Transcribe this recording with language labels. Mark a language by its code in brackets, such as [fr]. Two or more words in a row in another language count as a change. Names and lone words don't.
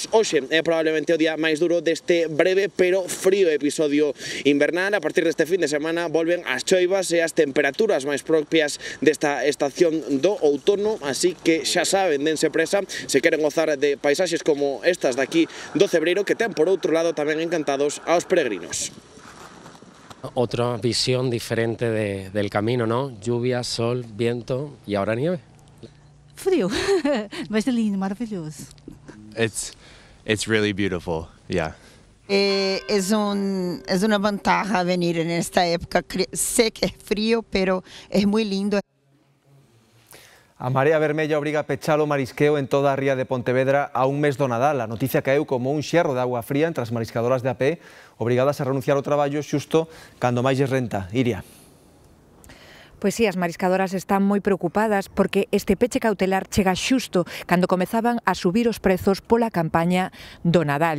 [gl] Hoxe é probablemente o día máis duro deste breve pero frío episodio invernal. A partir deste fin de semana volven as choivas e as temperaturas máis propias desta estación do outono, así que xa saben, dense presa se queren gozar de paisaxes como estas daqui do Cebreiro, que ten por outro lado tamén encantados aos peregrinos. [es] Otra visión diferente del camino, ¿no? Lluvia, sol, viento y ahora nieve. [pt] Frío, vai ser lindo, maravilhoso. [en] It's really beautiful, yeah. [es] Es una ventaja venir en esta época. Sé que es frío, pero es muy lindo. [gl] A Marea Vermella obriga a pechar o marisqueo en toda a ría de Pontevedra a un mes do Nadal. A noticia caeu como un xerro de agua fría entre as mariscadoras de a pé, obrigadas a renunciar ao traballo xusto cando máis lles renta. Iria. Pois sí, as mariscadoras están moi preocupadas porque este peche cautelar chega xusto cando comezaban a subir os prezos pola campaña do Nadal.